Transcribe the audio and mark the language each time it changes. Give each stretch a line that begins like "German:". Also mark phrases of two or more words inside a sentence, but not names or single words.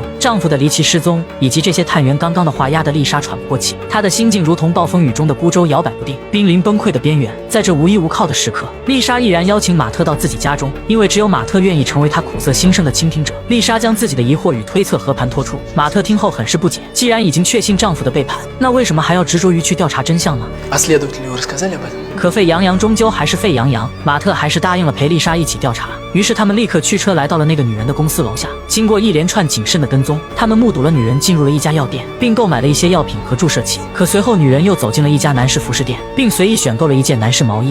Chinese: 丈夫的离奇失踪以及这些探员刚刚的话压得丽莎喘不过气，她的心境如同暴风雨中的孤舟，摇摆不定，濒临崩溃的边缘。在这无依无靠的时刻，丽莎毅然邀请马特到自己家中，因为只有马特愿意成为她苦涩心声的倾听者。丽莎将自己的疑惑与推测和盘托出，马特听后很是不解，既然已经确信丈夫的背叛，那为什么还要执着于去调查真相呢？
Russian: А следователю вы рассказали об этом?
Chinese: 可沸羊羊终究还是沸羊羊，马特还是答应了陪丽莎一起调查。于是他们立刻驱车来到了那个女人的公司楼下。经过一连串谨慎的跟踪，他们目睹了女人进入了一家药店，并购买了一些药品和注射器。可随后女人又走进了一家男士服饰店，并随意选购了一件男士毛衣。